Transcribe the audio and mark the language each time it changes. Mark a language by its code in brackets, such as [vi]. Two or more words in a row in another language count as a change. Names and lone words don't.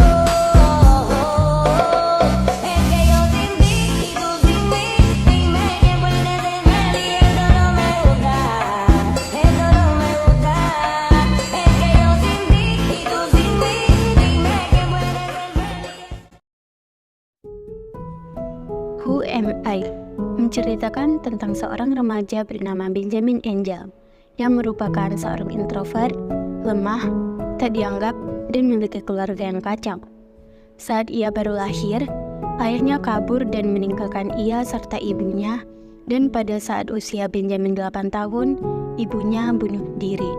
[es] Es que yo sin ti y tú sin mí. Dime quién puede serme y eso no me gusta. Eso no me gusta. Es que yo sin ti y tú sin mí. Dime quién puede serme. [id] Who Am I? Menceritakan tentang seorang remaja bernama Benjamin Angel yang merupakan seorang introvert, lemah, tak dianggap, dan memiliki keluarga yang kacau. Saat ia baru lahir, ayahnya kabur dan meninggalkan ia serta ibunya, dan pada saat usia Benjamin 8 tahun, ibunya bunuh diri.